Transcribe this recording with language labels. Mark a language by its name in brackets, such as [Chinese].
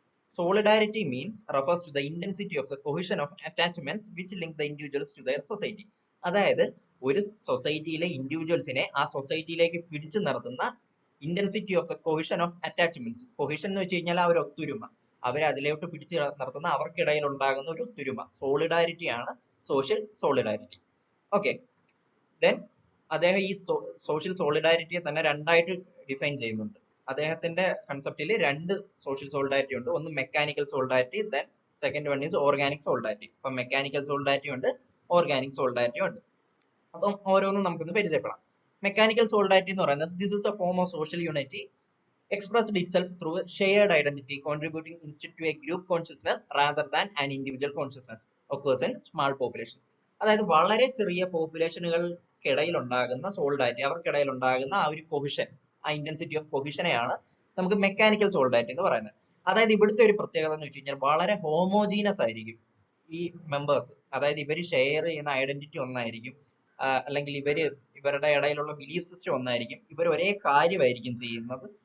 [English] Solidarity means refers to the intensity of the cohesion of attachments which link the individuals to their society. [Malayalam] അതായത് ഒരു സൊസൈറ്റിയിലെ ഇൻഡിവിജ്വൽസിനെ ആ സൊസൈറ്റിയിലേക്ക് പിടിച്ചു നിർത്തുന്ന intensity of the cohesion of attachments. Cohesion എന്ന് വെച്ച് കഴിഞ്ഞാൽ ആ ഒരു ഒത്തൊരുമ, അവരെ അതിലോട്ട് പിടിച്ചു നിർത്തുന്ന അവർക്കിടയിൽ ഉണ്ടാകുന്ന ഒരു ഒത്തൊരുമ, സോളിഡാരിറ്റി ആണ് സോഷ്യൽ സോളിഡാരിറ്റി. ഓക്കെ, ദെൻ അദ്ദേഹം ഈ സോഷ്യൽ സോളിഡാരിറ്റിയെ തന്നെ രണ്ടായിട്ട് ഡിഫൈൻ ചെയ്യുന്നുണ്ട്. അദ്ദേഹത്തിന്റെ കൺസെപ്റ്റിൽ രണ്ട് സോഷ്യൽ സോളിഡാരിറ്റി ഉണ്ട്. ഒന്ന് mechanical solidarity, then second one is organic solidarity. അപ്പൊ മെക്കാനിക്കൽ സോളിഡാരിറ്റി ഉണ്ട്, ഓർഗാനിക് സോളിഡാരിറ്റി ഉണ്ട്. അപ്പം ഓരോന്നും നമുക്കൊന്ന് പരിചയപ്പെടാം. [English] mechanical solidarity [Malayalam] എന്ന് പറയുന്നത് [English] This is a form of social unity expressed itself through a shared identity contributing instead to a group consciousness rather than an individual consciousness occurs in small populations. [Malayalam] അതായത് വളരെ ചെറിയ പോപ്പുലേഷനുകൾക്കിടയിൽ ഉണ്ടാകുന്ന സോളിഡാരിറ്റി, അവർക്കിടയിൽ ഉണ്ടാകുന്ന ആ ഒരു കൊഹിഷൻ, ആ ഇന്റൻസിറ്റി ഓഫ് കൊഹിഷനെയാണ് നമുക്ക് മെക്കാനിക്കൽ സോളിഡാരിറ്റി എന്ന് പറയുന്നത്. അതായത് ഇവിടുത്തെ ഒരു പ്രത്യേകത എന്ന് വെച്ച് കഴിഞ്ഞാൽ വളരെ ഹോമോജീനസ് ആയിരിക്കും ഈ മെമ്പേഴ്സ്. അതായത് ഇവർ ഷെയർ ചെയ്യുന്ന ഐഡന്റിറ്റി ഒന്നായിരിക്കും, അല്ലെങ്കിൽ ഇവരുടെ ഇടയിലുള്ള ബിലീഫ് സിസ്റ്റം ഒന്നായിരിക്കും, ഇവർ ഒരേ കാര്യമായിരിക്കും ചെയ്യുന്നത്.